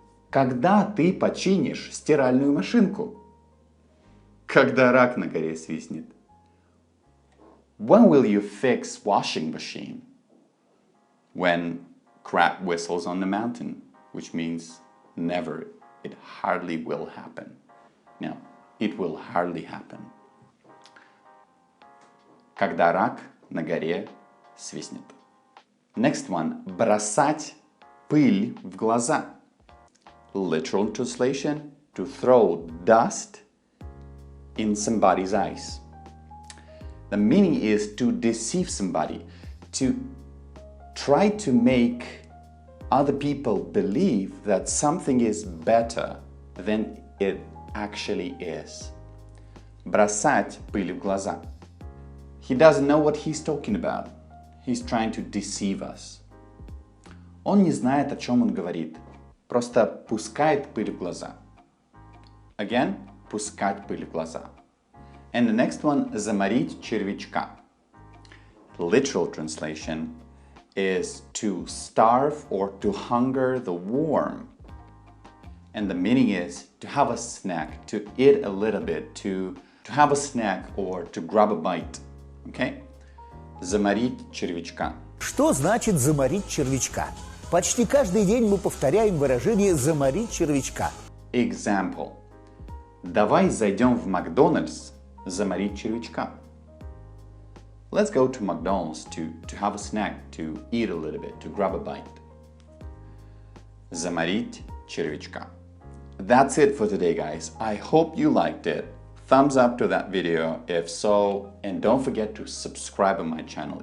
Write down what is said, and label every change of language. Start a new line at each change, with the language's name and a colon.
Russian: Когда ты починишь стиральную машинку? Когда рак на горе свистнет.
English: When will you fix washing machine? When crab whistles on the mountain, which means never. It hardly will happen. No, it will hardly happen.
Russian: Когда рак на горе свистнет.
English: Next one.
Russian: Бросать пыль в глаза.
English: Literal translation, to throw dust in somebody's eyes. The meaning is to deceive somebody, to try to make other people believe that something is better than it actually is.
Russian: Бросать пыль в глаза.
English: He doesn't know what he's talking about. He's trying to deceive us.
Russian: Он не знает, о чем он говорит. Просто пускает пыль в глаза.
English: Again,
Russian: пускать пыль в глаза.
English: And the next one,
Russian: заморить червячка.
English: Literal translation is to starve or to hunger the worm. And the meaning is to have a snack, to eat a little bit, to have a snack or to grab a bite. Okay?
Russian: Заморить червячка. Что значит заморить червячка? Почти каждый день мы повторяем выражение «заморить червячка».
English: Example.
Russian: Давай зайдем в Макдональдс заморить червячка.
English: Let's go to McDonald's to have a snack, to eat a little bit, to grab a bite.
Russian: Заморить червячка.
English: That's it for today, guys. I hope you liked it. Thumbs up to that video if so, and don't forget to subscribe on my channel.